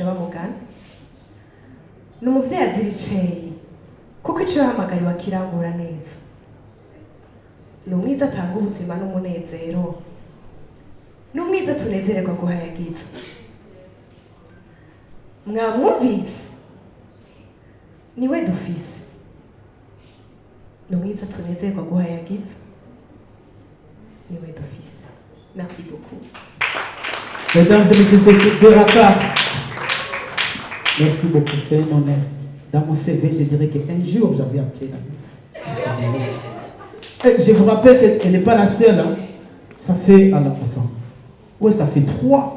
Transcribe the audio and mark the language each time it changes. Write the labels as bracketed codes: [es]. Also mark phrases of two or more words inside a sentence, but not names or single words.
[rn] bamugana ni umuvyeyi azira iceye kuko ico yahamagariwe akirangura neza ni umwiza atanga ubuzima n'umunezero ni umwiza tunezererwa guhayagiza mwamwumvise niwe dufise ni umwiza tunezerwa guhayagiza niwe dufise. [fr] Merci beaucoup. Mesdames et messieurs, c'est Beraka. Merci beaucoup, c'est un honneur. Dans mon CV, je dirais qu'un jour, j'avais appelé la Miss. Je vous rappelle qu'elle n'est pas la seule. Hein. Ça fait... Alors, attends. Ouais, ça fait 3.